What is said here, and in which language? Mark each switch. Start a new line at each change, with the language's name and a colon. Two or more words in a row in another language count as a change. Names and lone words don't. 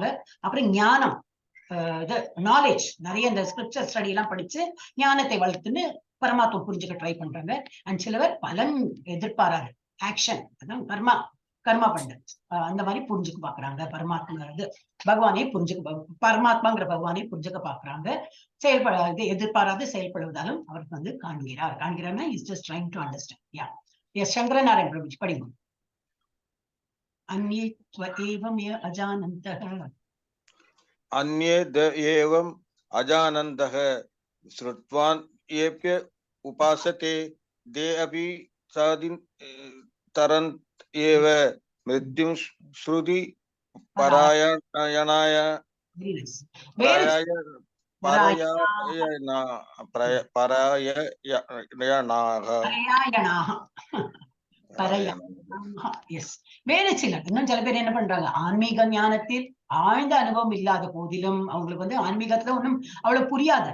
Tamil: அப்புறம் ஞானம், நாலேஜ், நிறைய இந்த
English: scripture study
Tamil: எல்லாம் படிச்சு ஞானத்தை வளர்த்துன்னு பரமாத்மா புரிஞ்சுக்க ட்ரை பண்றாங்க. அண்ட் சிலவர் பலன் எதிர்பாராது ஆக்ஷன், அதான் கர்மா பண்ண அந்த மாதிரி புரிஞ்சுக்க பாக்குறாங்க. பகவானே பரமாத்மாங்கிற பகவானை புரிஞ்சுக்க பாக்குறாங்க. எதிர்பாராது செயல்படுவதாலும் அவருக்கு வந்து காண்கிறார்னா
English: is just trying to understand. ya, yes,
Tamil: சங்கரநாராயண பிரபுஜி படிங்க.
Sanskrit: अन्ये त्वमेव अजानन्तः अन्ये एवम् अजानन्तः श्रुत्वान् येऽप्य उपासते ते अपि तरन्त एव मृत्युं श्रुति परायणाय
Tamil: வேறு சிலர் இன்னும் சில பேர் என்ன பண்றாங்க? ஆன்மீக ஞானத்தில் ஆழ்ந்த அனுபவம் இல்லாத போதிலும் அவங்களுக்கு வந்து ஆன்மீகத்துல ஒண்ணும் அவ்வளவு புரியாது.